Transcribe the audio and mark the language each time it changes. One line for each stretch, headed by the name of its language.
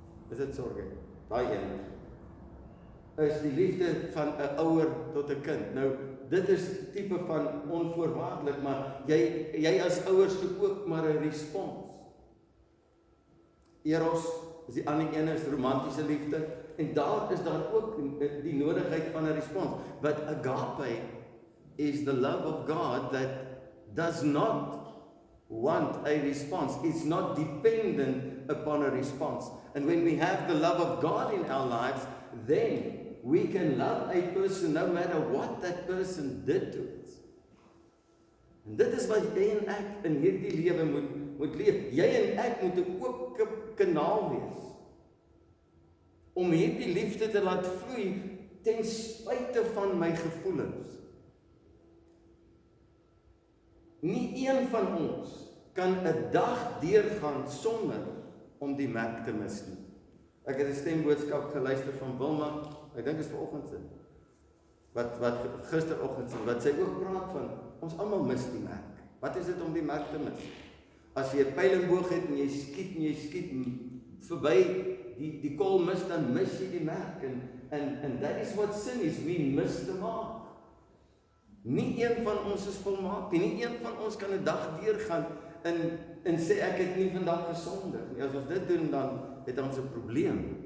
Afrikaans: Is dit sorge? Daai een. Is die liefde van 'n ouer tot 'n kind. Nou, dit is tipe van onvoorwaardelik, maar jy as ouers soek ook maar 'n respons. Eros is die ander een, is romantiese liefde, en daar is daar ook die nodigheid van 'n respons.
English: But agape is the love of God that does not want a response. It's not dependent upon a response. And when we have the love of God in our lives, then we can love a person no matter what that person did to us.
Afrikaans: En dit is wat jy en ek in hierdie lewe moet leef. Jy en ek moet 'n oop kanaal wees om hierdie liefde te laat vloei ten spyte van my gevoelens. Nie een van ons kan 'n dag deurgaan sonder om die merk te mis nie. Ek het 'n stemboodskap geluister van Wilma, ek dink dit is vanoggend se, wat gisteroggend se, wat sy ook praat van, ons almal mis die merk. Wat is dit om die merk te mis? As jy 'n pylingboog het en jy skiet verby die kool mis, dan mis jy die merk.
English: And that is what sin is, we miss the mark.
Afrikaans: Nie een van ons is volmaak nie. Nie een van ons kan 'n dag deurgaan en sê ek het nie vandag gesondig nie. As ons dit doen, dan het ons 'n probleem.